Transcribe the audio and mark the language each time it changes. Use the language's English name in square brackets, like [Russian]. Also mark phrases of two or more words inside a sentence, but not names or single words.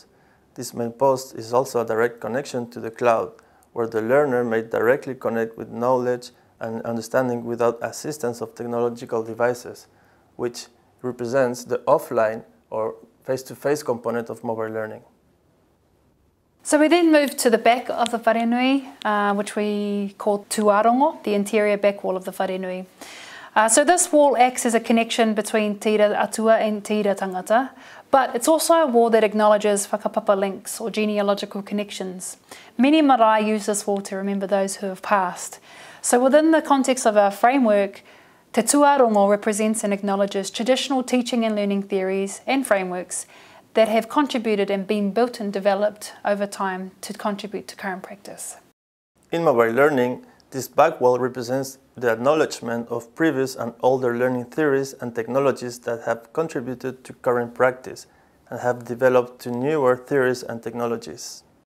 [English] This main post is also a direct connection to the cloud, where the learner may directly connect with knowledge and understanding without assistance of technological devices, which represents the offline or face-to-face component of mobile learning. So we then move to the back of the wharenui, which we call tuarongo, the interior back wall of the wharenui. So this wall acts as a connection between [Māori] tira atua [English] and [Māori] tira tangata, [English] but it's also a wall that acknowledges whakapapa links or genealogical connections. Many marae use this wall to remember those who have passed. So within the context of our framework, [Māori] te tuarongo [English] represents and acknowledges traditional teaching and learning theories and frameworks that have contributed and been built and developed over time to contribute to current practice. In mobile learning, this back wall represents the acknowledgement of previous and older learning theories and technologies that have contributed to current practice and have developed to newer theories and technologies.